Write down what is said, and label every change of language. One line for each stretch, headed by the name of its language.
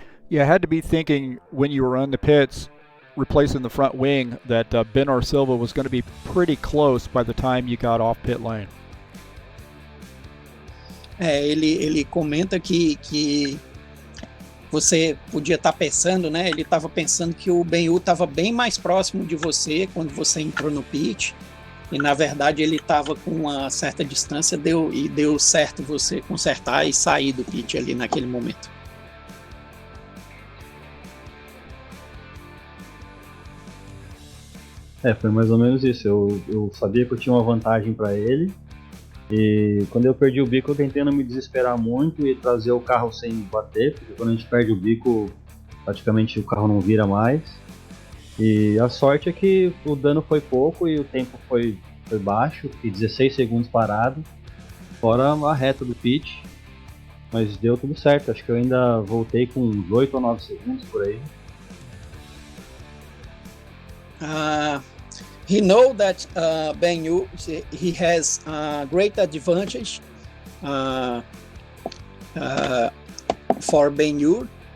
English: You had to be thinking when you were on the pits replacing the front wing that Bernard Silva was going to be pretty close by the time you got off pit lane.
Portuguese: Ele comenta que você podia estar pensando, né? Ele estava pensando que o Ben-Hu estava bem mais próximo de você quando você entrou no pit, e na verdade ele estava com uma certa distância, deu certo você consertar e sair do pit ali naquele momento. Foi mais ou menos isso. Eu sabia que eu tinha uma vantagem para ele. E quando eu perdi o bico, eu tentei não me desesperar muito e trazer o carro sem bater, porque quando a gente perde o bico, praticamente o carro não vira mais. E a sorte é que o dano foi pouco e o tempo foi baixo, fiquei 16 segundos parado, fora a reta do pit, mas deu tudo certo. Acho que eu ainda voltei com uns 8 ou 9 segundos por aí.
English: He know that Ben Yu, he has a great advantage for Ben Yu.